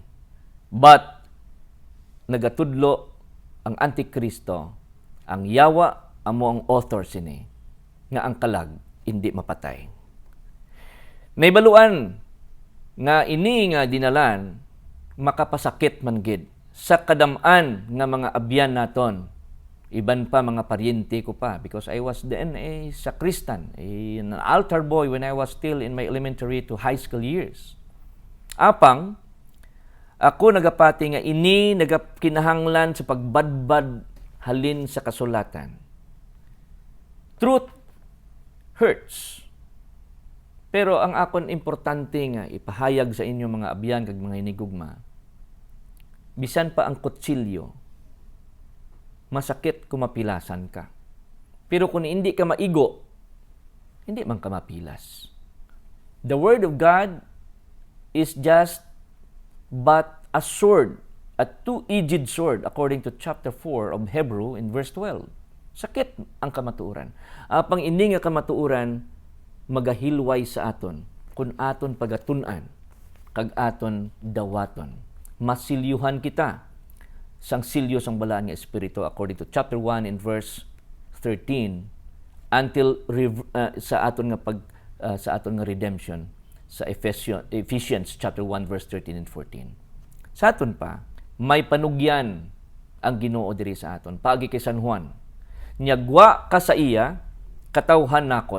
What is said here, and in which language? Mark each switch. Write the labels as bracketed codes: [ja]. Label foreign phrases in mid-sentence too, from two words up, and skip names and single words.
[hil] But nagatudlo ang Antikristo, ang yawa amo ang author sini, nga ang kalag hindi mapatay. Naibaluan nga ini nga dinalan makapasakit man gid sa kadam-an nga mga abyan naton. Iban pa mga paryente ko pa [en] because I was then a sacristan, an altar boy when I was still in my elementary to high school years. [hil] Apang, ako nagapati nga ini nagakinahanglan sa pagbadbad halin sa kasulatan. [en] Truth hurts. [hil] Pero ang akon importante nga ipahayag sa inyo mga abyan kag mga hinigugma, bisan pa ang kutsilyo, masakit kung mapilasan ka. Pero kung hindi ka maigo, hindi man ka mapilas. [en] The Word of God is just but a sword, a two-edged sword, according to chapter 4 of Hebrew in verse 12. [hil] Sakit ang kamatuoran. Apang ini nga kamatuoran, magahilway sa aton, kung aton pagatunan, kag aton dawaton. Masilyuhan kita sang silyo sang balaan nga espiritu [en] according to chapter 1 in verse 13 until [hil] sa aton nga redemption sa [en] Ephesians chapter 1 verse 13 and 14. [hil] Sa aton pa may panugyan ang Ginoo diri sa aton paagi kay San Juan. Nyagwa ka sa iya katawhan nakon.